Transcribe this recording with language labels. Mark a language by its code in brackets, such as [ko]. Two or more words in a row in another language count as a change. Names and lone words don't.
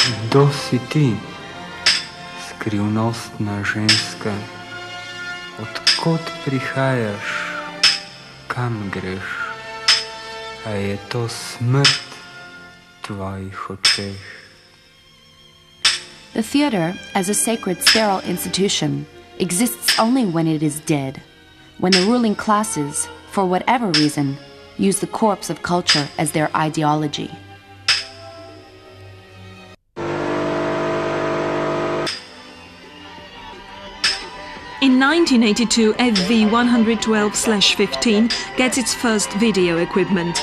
[sl] Kdo si ti, skrivnostna ženska? Odkot prihajaš, kam greš? A je to smrt v tvojih očeh? [en] The theater, as a sacred sterile institution, exists only when it is dead, when the ruling classes, for whatever reason, use the corpse of culture as their ideology. In 1982, FV 112/15 gets its first video equipment.